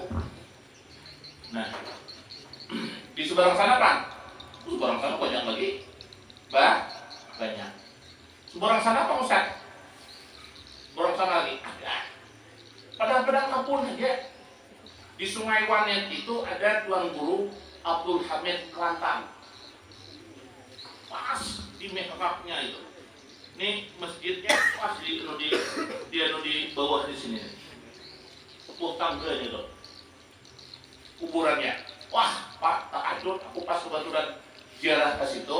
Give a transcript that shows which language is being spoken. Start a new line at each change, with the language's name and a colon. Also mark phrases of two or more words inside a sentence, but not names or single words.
Indonesian: Nah, di seberang sana kan? Seberang sana banyak lagi. Banyak. Seberang sana Pak Ustaz? Seberang sana lagi ada. Padang-padang kampung aja. Di Sungai Wanet itu ada Tuan Guru Abdul Hamid Kelantan. Pas di mihrabnya itu. Ini masjidnya pas di bawah di sini. Sepuh tangga itu. Kuburannya. Wah, Pak, takjub aku pas kebetulan ziarah ke situ.